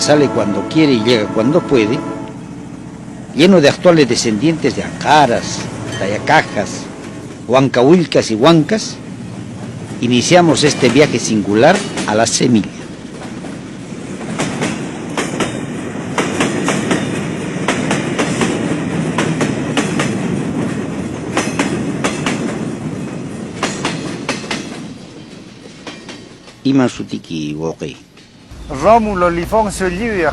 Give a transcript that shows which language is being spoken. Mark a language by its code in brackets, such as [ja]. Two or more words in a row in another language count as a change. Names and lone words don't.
[es] sale cuando quiere y llega cuando puede, lleno de actuales descendientes de Ancaras, Tayacajas, Huancahuilcas y Huancas, iniciamos este viaje singular a la Semilla. [qu] Iman sutiki woqi. Rómulo Lifoncio Llivia,